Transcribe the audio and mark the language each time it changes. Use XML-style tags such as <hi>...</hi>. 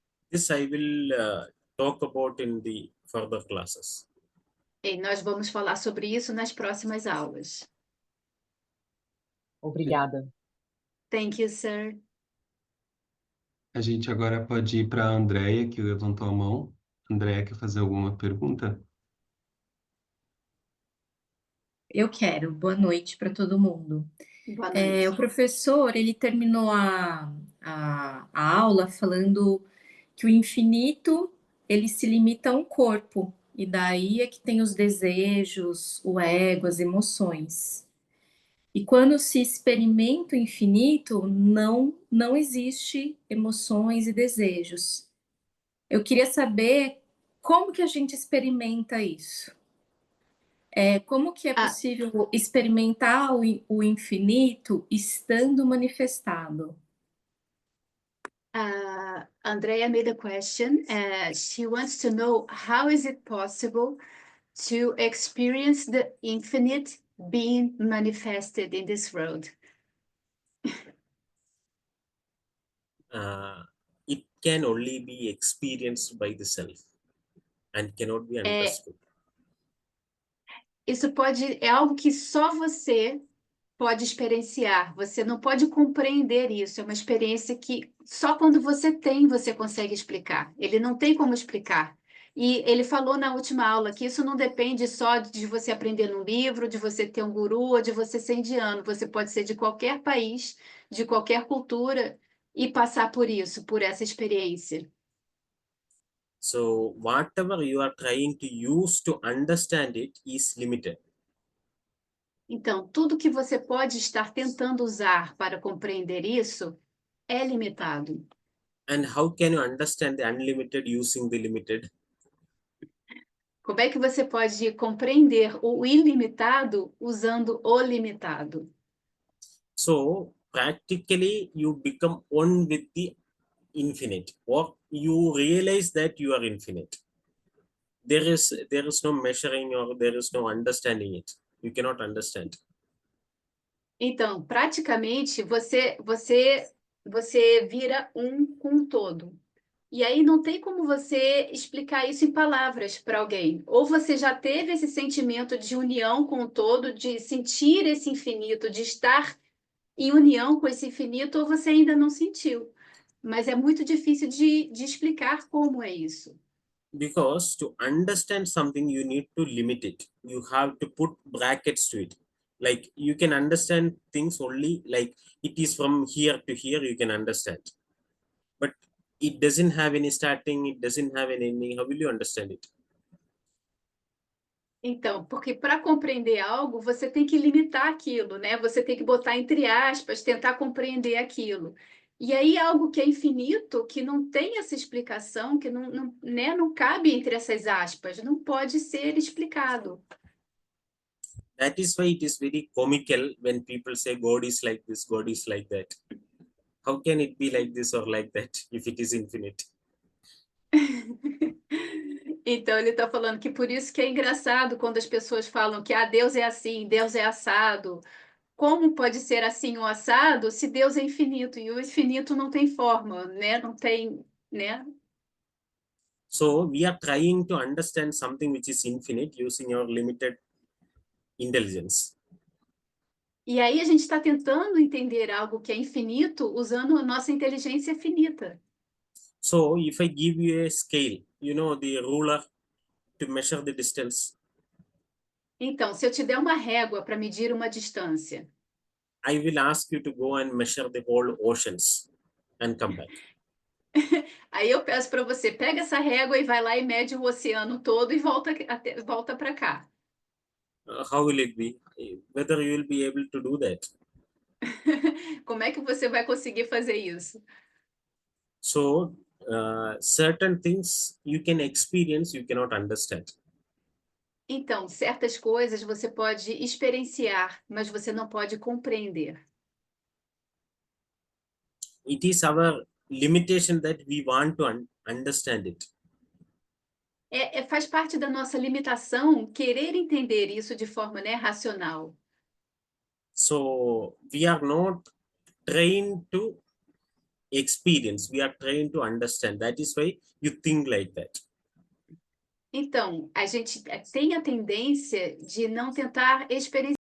<en>This I will talk about in the further classes.</en> <pt>E nós vamos falar sobre isso nas próximas aulas. Obrigada.</pt> <en>Thank you, sir.</en> <pt>A gente agora pode ir para a Andrea, que levantou a mão. Andrea, quer fazer alguma pergunta? Eu quero. Boa noite para todo mundo. Boa noite. O professor, ele terminou a aula falando que o infinito, ele se limita a um corpo, e daí é que tem os desejos, o ego, as emoções. E quando se experimenta o infinito, não existe emoções e desejos. Eu queria saber como que a gente experimenta isso. Como que é possível experimentar o infinito estando manifestado?</pt> <en>Andrea made a question. She wants to know how is it possible to experience the infinite being manifested in this world? It can only be experienced by the self and cannot be understood.</en> <pt>Isso é algo que só você pode experienciar. Você não pode compreender isso. É uma experiência que só quando você tem, você consegue explicar. Ele não tem como explicar. E ele falou na última aula que isso não depende só de você aprender num livro, de você ter um guru ou de você ser indiano. Você pode ser de qualquer país, de qualquer cultura e passar por isso, por essa experiência.</pt> <en>So whatever you are trying to use to understand it is limited.</en> <pt>Então, tudo que você pode estar tentando usar para compreender isso é limitado.</pt> <en>And how can you understand the unlimited using the limited?</en> <pt>Como é que você pode compreender o ilimitado usando o limitado?</pt> <en>So practically you become one with the infinite, or you realize that you are infinite. There is no measuring or there is no understanding it. You cannot understand.</en> <pt>Então, praticamente, você vira um com o todo. E aí não tem como você explicar isso em palavras para alguém. Ou você já teve esse sentimento de união com o todo, de sentir esse infinito, de estar em união com esse infinito, ou você ainda não sentiu. Mas é muito difícil de explicar como é isso.</pt> <en>Because to understand something, you need to limit it. You have to put brackets to it. Like you can understand things only like it is from here to here, you can understand. But it doesn't have any starting, it doesn't have any ending. How will you understand it?</en> <pt>Então, porque para compreender algo, você tem que limitar aquilo, né? Você tem que botar entre aspas, tentar compreender aquilo. E aí, algo que é infinito, que não tem essa explicação, que não cabe entre essas aspas, não pode ser explicado.</pt> <en>That is why it is very comical when people say God is like this, God is like that. How can it be like this or like that if it is infinite?</en> <pt>Então, ele está falando que por isso que é engraçado quando as pessoas falam que Deus é assim, Deus é assado, como pode ser assim o assado se Deus é infinito e o infinito não tem forma, né? Não tem, né?</pt> <en>So we are trying to understand something which is infinite using our limited intelligence.</en> <pt>E aí a gente está tentando entender algo que é infinito usando a nossa inteligência finita.</pt> <en>So if I give you a scale, you know, the ruler to measure the distance,</en> <pt>Então, se eu te der uma régua para medir uma distância,</pt> <en>I will ask you to go and measure the whole oceans and come back.</en> <pt>aí eu peço para você, pega essa régua e vai lá e mede o oceano todo e volta para cá.</pt> <en>How will it be? Whether you will be able to do that.</en> <pt>Como é que você vai conseguir fazer isso?</pt> <en>So certain things you can experience, you cannot understand.</en> <pt>Então, certas coisas você pode experienciar, mas você não pode compreender.</pt> <en>It is our limitation that we want to understand it.</en> <pt>Faz parte da nossa limitação querer entender isso de forma, né, racional.</pt> <en>So we are not trained to experience, we are trained to understand. That is why you think like that.</en> <pt>Então, a gente tem a tendência de não tentar experienciar</pt>